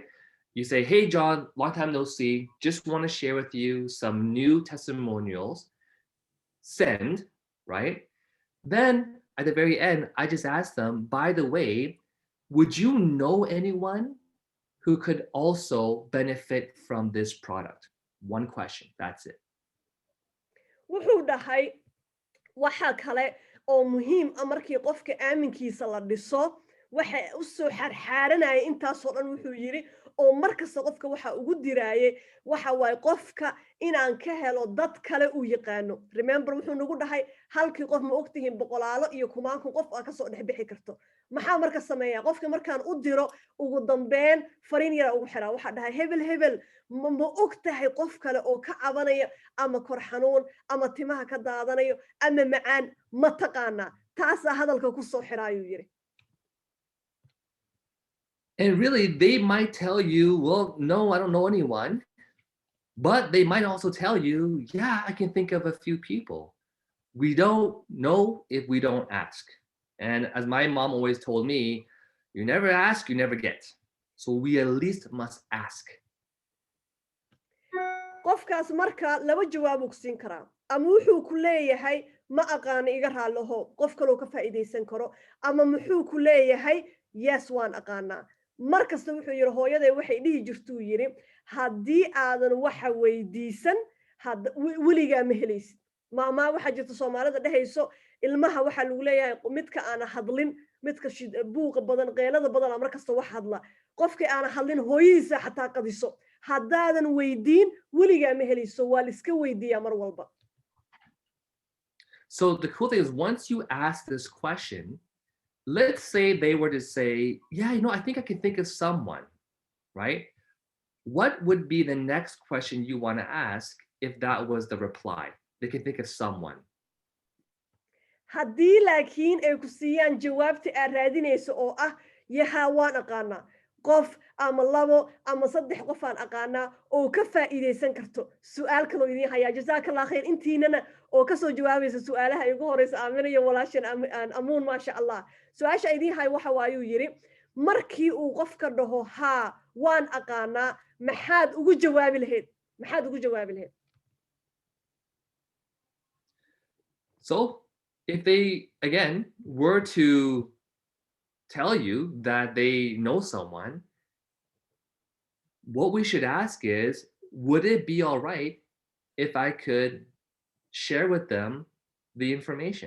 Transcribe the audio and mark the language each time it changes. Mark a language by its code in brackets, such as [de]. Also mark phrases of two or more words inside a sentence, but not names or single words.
[en] You say, hey, John, long time no see, just want to share with you some new testimonials. Send, right? Then at the very end, I just asked them, by the way, would you know anyone who could also benefit from this product? One question, that's it. [so] wuxuu dhahay waxa kale oo muhiim ah markii qofka aaminkiisa la dhiso waxa u soo xarxaaranaya intaas oo dhan wuxuu yiri oo markasta qofka waxa ugu diraaye waxa way qofka inaan ka helo dad kale uu yaqaano remember wuxuu nagu dhahay halkii qof ma ogtihiin boqolaalo iyo kumaanku qof ka soo dhexbixi karto maxaa marka sameeyaa qofka markaan u diro ugu dambeyn fariin yar ugu xiraa waxa dhahay hebel ma ogtahay qof kale oo ka cabanaya ama kor xanuun ama timaha ka daadanayo ama macaan ma taqaana taas hadalka ku soo xiraayo yiri. [en] And really, they might tell you, well, no, I don't know anyone. But they might also tell you, yeah, I can think of a few people. We don't know if we don't ask. And as my mom always told me, you never ask, you never get. So we at least must ask. [so] qofkaas marka laba jawaab uu siin karaa ama wuxuu ku leeyahay ma aqaan iga raalaho qof kale oo ka faa'iideysan karo ama muxuu ku leeyahay yes waan aqaanaa markasta wuxuu yiri hooyaday waxay dhihi jirtuu yiri haddii aadan waxa weydiisan weligaa ma helaysid maama waxa jirta Soomaalida dhahayso ilmaha waxa lagu leeyahay midka aan hadlin midka buuqa badan qeylada badan markasta wax hadla qofka aan hadlin hooyadiisa xataa qadiso haddaadan weydiin weligaa ma helayso waa la iska weydiiyaa mar walba. [en] So the cool thing is once you ask this question, let's say they were to say, yeah, I think I can think of someone, right? What would be the next question you want to ask if that was the reply? They can think of someone. [so] haddii laakiin ay ku siiyaan jawaabta aad raadinayso oo ah yaha waan aqaanaa qof ama labo ama saddex qof aan aqaanaa oo ka faa'iideysan karto su'aal kale oo idin haya [ar] جزاك الله خير [so] intiinana oo ka soo jawaabaysa su'aalaha ugu horeysa Aamina iyo walaashan amuun [ar] ما شاء الله [so] su'aasha idin hay waxa waayuu yiri markii uu qofka dhaho ha waan aqaanaa maxaad ugu jawaabi lahayd. [en] So if they, again, were to tell you that they know someone, what we should ask is, would it be all right if I could share with them the information?